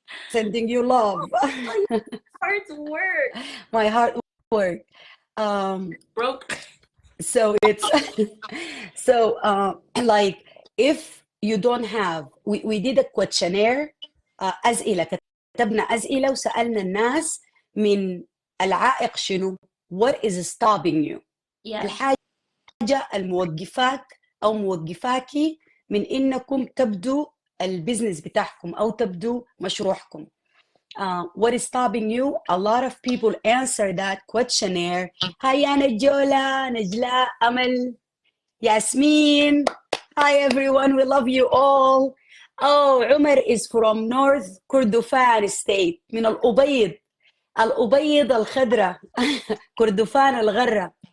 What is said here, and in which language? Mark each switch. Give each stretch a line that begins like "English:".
English: Sending you love. Heart's work. My heart work. Broke. So it's like if you don't have, we did a questionnaire.
Arabic: أسئلة، كتبنا أسئلة وسألنا الناس من العائق شنو.
English: What is stopping you؟
Arabic: الحاجة الموقفاك أو موقفاكي من إنكم تبدو البزنس بتاعكم أو تبدو مشروعكم.
English: What is stopping you? A lot of people answer that questionnaire. Hi, Najola, Najla, Amal, Yasmin. Hi, everyone. We love you all. Oh, Umar is from North Kordofan State.
Arabic: من الأبيض. الأبيض الخضراء. كردفان الغرة.